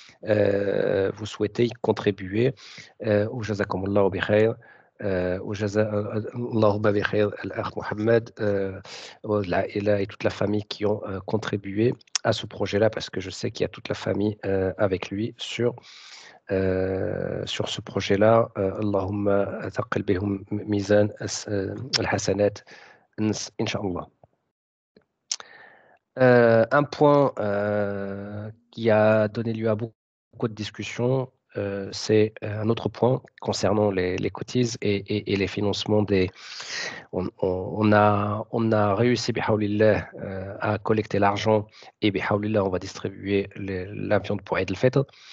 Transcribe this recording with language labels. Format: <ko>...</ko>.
<fr>Vous souhaitez y contribuer.</fr> <ar>وجزاكم الله بخير وجزا الله بخير الأخ محمد والعائلة</ar> <fr>et toute la famille qui ont contribué à ce projet-là, parce que je sais qu'il y a toute la famille avec lui sur ce projet-là.</fr> <ar>اللهم ثقل بهم ميزان الحسنات إن شاء الله.</ar> <fr>Un point qui a donné lieu à beaucoup de discussions, c'est un autre point concernant les cotises et les financements on a réussi, bihaoulillah, à collecter l'argent et bihaoulillah, on va distribuer la viande pour Eid al-Fitr.</fr>